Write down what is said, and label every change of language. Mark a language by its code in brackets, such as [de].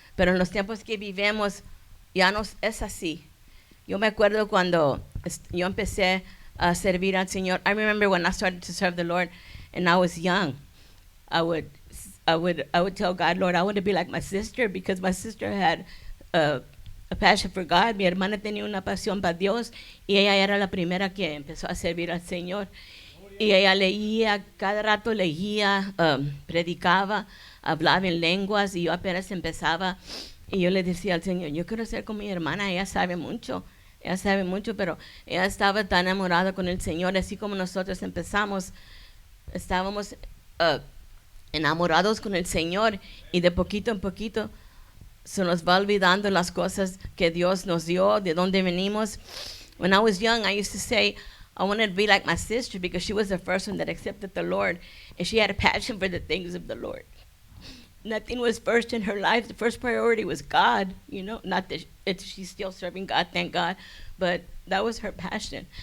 [es] Pero en los tiempos que vivimos ya no es así. Yo me acuerdo cuando yo empecé a servir al Señor. [en] I remember when I started to serve the Lord and I was young. I would tell God, Lord, I want to be like my sister, because my sister had a passion for God. [es] Mi hermana tenía una pasión para Dios y ella era la primera que empezó a servir al Señor. Y ella leía, cada rato leía, predicaba, hablaba en lenguas, y yo apenas empezaba. Y yo le decía al Señor, yo quiero ser como mi hermana, ella sabe mucho, pero ella estaba tan enamorada con el Señor, así como nosotros empezamos. Estábamos enamorados con el Señor, y de poquito en poquito se nos va olvidando las cosas que Dios nos dio, de dónde venimos. [en] When I was young, I used to say, I wanted to be like my sister because she was the first one that accepted the Lord, and she had a passion for the things of the Lord. Nothing was first in her life. The first priority was God, not that she's still serving God, thank God, but that was her passion.